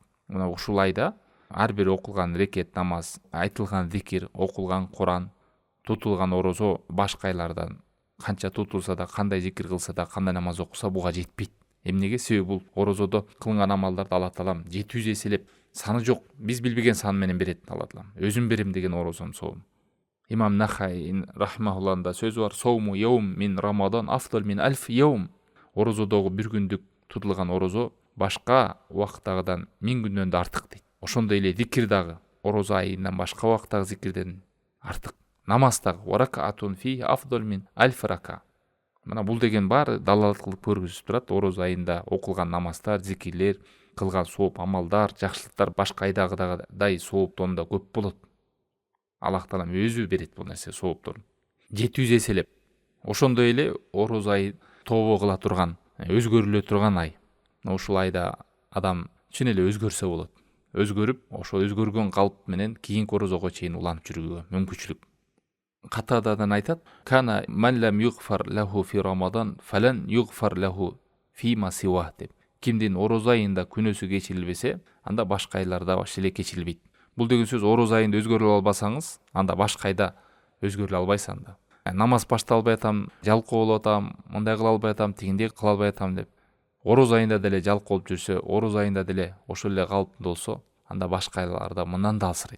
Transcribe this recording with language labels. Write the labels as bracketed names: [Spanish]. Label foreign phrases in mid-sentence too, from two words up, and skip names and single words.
[Kyrgyz] Мына ушул айда ар бир окулган рекет намаз, айтылган зикир, окулган Куран, тутулган орозо башка айлардан канча тутулса да, кандай зикир кылса да, кандай намаз окуса буга жетпейт. Эмнеге? Себеби бул орозодо кылган амалдарды Алла таалам 700 эселеп, саны жок, биз билбеген сан менен берет Алла таалам. Өзүм берем деген орозонун соомун. Имам Нахай рахимахуллахда сөзү бар: [Arabic] "صوم يوم من رمضان أفضل من ألف يوم." [Kyrgyz] Орозодогу бир күндүк тутулган орозо башка убакыттагыдан 1000 күндөн да артык дейт. Ошондой эле зикир дагы орозо айынан башка убакыттагы зикирден артык. Намаз дагы: [Arabic] "وركعة في أفضل من ألف ركعة." [Kyrgyz] Мына бул деген баары далалат кылып көргүзүп турат. Ороз айында окулган намаздар, зикирлер, кылган сооп амалдар, жакшылыктар башка айдагыдай сооптон да көп болот. Аллах таалам өзү берет бул нерсе соопторун 700 эселеп. Ошондой эле ороз ай тообо кыла турган, өзгөрүлө турган ай. Ушул айда адам чын эле өзгөрсө болот. Өзгөрүп, ошол өзгөргөн калп менен кийинки орозого чейин уланып жүрүүгө мүмкүнчүлүк. Катададан айтат: [Arabic] "كان من لم يغفر له في رمضان فلن يغفر له فيما سواه" [Kyrgyz] деп. Кимдин ороз айында күнөөсү кечирилбесе, анда башка айларда баш эле кечирилбейт. Бул деген сөз ороз айында өзгөрүлө албасаңыз, анда башка айда өзгөрүлө албайсың анда. Намаз башталбай атам, жалкоо болуп атам, мындай кыла албай атам, тигиндей кыла албай атам деп. Ороз айында деле жалкоо болуп жүрсө, ороз айында деле ошол эле калыптында болсо, анда башка айларда мындан да алсырайт.